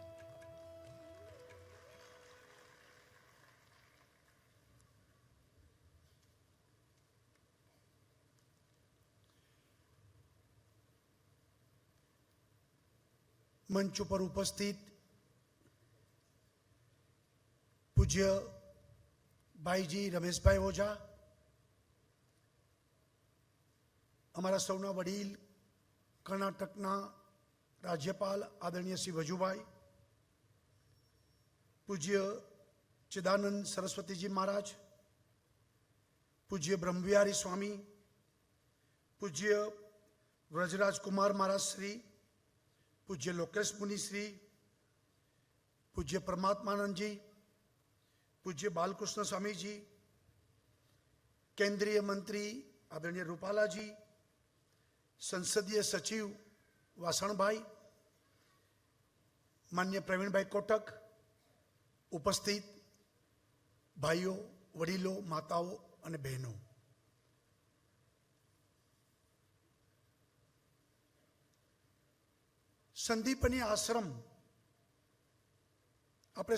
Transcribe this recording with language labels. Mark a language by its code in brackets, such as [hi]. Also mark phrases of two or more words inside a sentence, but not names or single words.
[gu] મંચ પર ઉપસ્થિત પૂજ્ય ભાઈજી रमेशभाई ओझा, અમારા સૌના વડીલ કર્ણાટકના રાજ્યપાલ આદરણીય શ્રી વજુભાઈ, પૂજ્ય चिदानंद सरस्वती जी महाराज, पूज्य ब्रह्मविहारी स्वामी, पूज्य व्रजराज कुमार महाराज श्री, पूज्य लोकेश मुनि श्री, पूज्य परमात्मानंद जी, પૂજ્ય બાલકૃષ્ણ સ્વામીજી, કેન્દ્રીય મંત્રી આદરણીય રૂપાલાજી, સંસદીય સચિવ વાસણભાઈ, માન્ય પ્રવીણભાઈ કોટક, ઉપસ્થિત ભાઈઓ, વડીલો, માતાઓ અને બહેનો, સંદીપની આશ્રમ આપણે